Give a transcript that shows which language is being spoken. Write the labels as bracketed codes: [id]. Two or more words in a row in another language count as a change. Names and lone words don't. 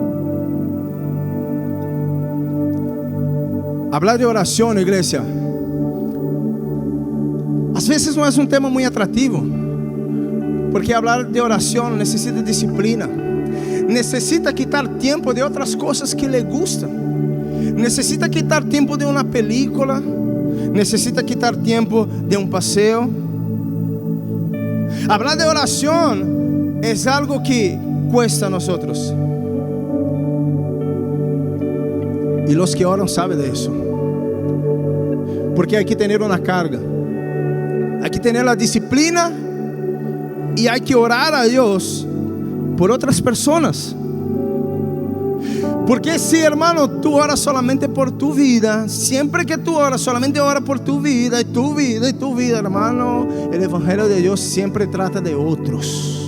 [es] Hablar de oración, iglesia, [pt] Às vezes não é um tema muito atrativo, porque falar de oração necessita disciplina, necessita quitar tempo de outras coisas que lhe gustam, necessita quitar tempo de uma película, necessita quitar tempo de um passeio. [es] Hablar de oração é algo que cuesta a nosotros, [pt] e os que oram sabem de isso, [es] porque hay que tener una carga, hay que tener la disciplina y hay que orar a Dios por otras personas. Porque si, hermano, tú oras solamente por tu vida, siempre que tú oras, solamente ora por tu vida y tu vida y tu vida, hermano, el evangelio de Dios siempre trata de otros.